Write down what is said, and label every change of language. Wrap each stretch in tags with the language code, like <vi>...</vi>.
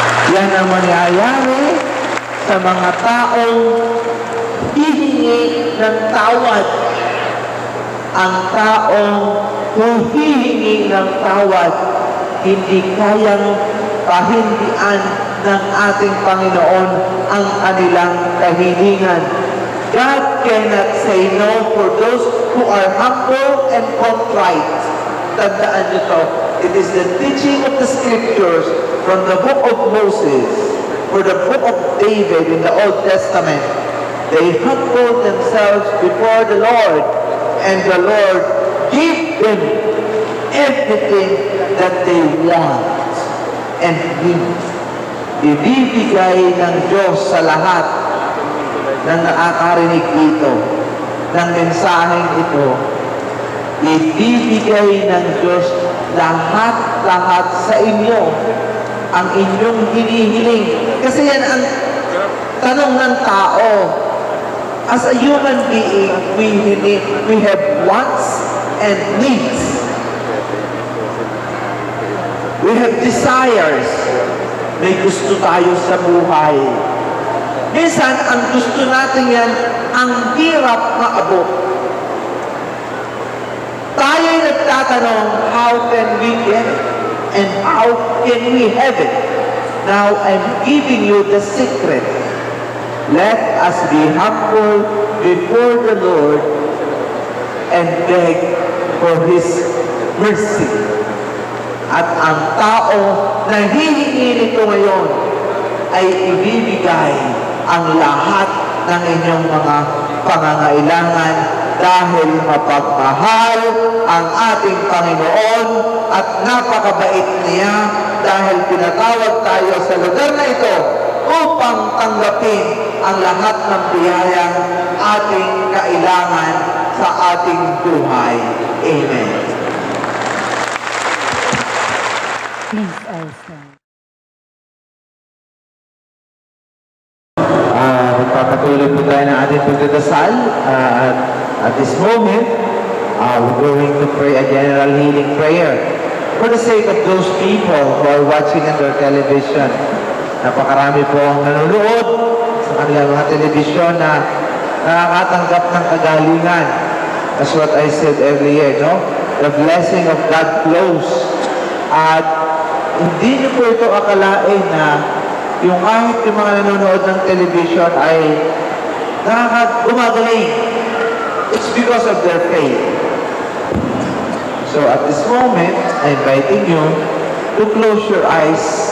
<tl>Yan ang mangyayari sa mga taong hihingi ng tawad. Ang taong humihingi ng tawad, hindi kayang pahindian ng ating Panginoon ang kanilang kahilingan.</tl> <en>God cannot say no for those who are humble and contrite.</en> <tl>Tandaan nyo to.</tl> <en>It is the teaching of the Scriptures from the book of Moses or the book of David in the Old Testament. They humbled themselves before the Lord, and the Lord gave them everything that they want and need.</en> <tl>Ibibigay ng Diyos sa lahat ng nakakarinig dito ng mensaheng ito. Ibibigay ng Diyos lahat-lahat sa inyo ang inyong hinihiling. Kasi yan ang tanong ng tao.</tl> <en>As a human being, we have wants and needs. We have desires.</en> <tl>May gusto tayo sa buhay. Minsan, ang gusto natin yan, ang hirap maabot. Tayo'y nagtatanong,</tl> <en>how can we get it? And how can we have it? Now, I'm giving you the secret. Let us be humble before the Lord and beg for His mercy.</en> <tl>At ang tao na hihingi nito ngayon ay ibibigay ang lahat ng inyong mga pangangailangan dahil mapagmahal ang ating Panginoon at napakabait niya dahil pinatawag tayo sa lugar na ito upang tanggapin ang lahat ng biyayang ating kailangan sa ating buhay.</tl> <en>Amen. Please all stand.</en> <tl>Magpapatuloy po tayo ng ating pagdadasal.</tl> <en>At this moment, we're going to pray a general healing prayer. For the sake of those people who are watching on their television,</en> <tl>napakarami po ang nanonood sa kanilang mga television na nakakatanggap ng kagalingan.</tl> <en>That's what I said earlier, no? The blessing of God flows.</en> <tl>At hindi niyo po ito akalain na yung kahit yung mga nanonood ng television ay gumagaling.</tl> <en>It's because of their faith. So at this moment, I'm inviting you to close your eyes.</en>